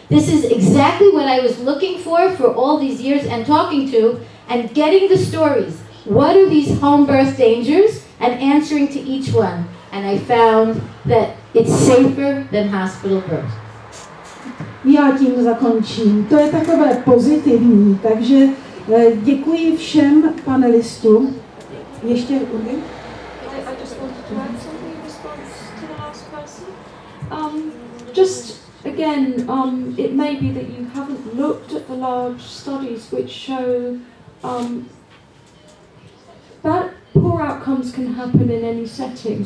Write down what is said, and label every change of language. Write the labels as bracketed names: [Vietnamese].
[English] This is exactly what I was looking for all these years and talking to and getting the stories. What are these home birth dangers? And answering to each one. And I found that it's safer than hospital birth. [Czech] Já tím zakončím. To je takové pozitivní, takže děkuji všem panelistům. Ještě Urgy? [English] I just wanted to add something in response to the last person. Just again, it may be that you haven't looked at the large studies which show that poor outcomes can happen in any setting.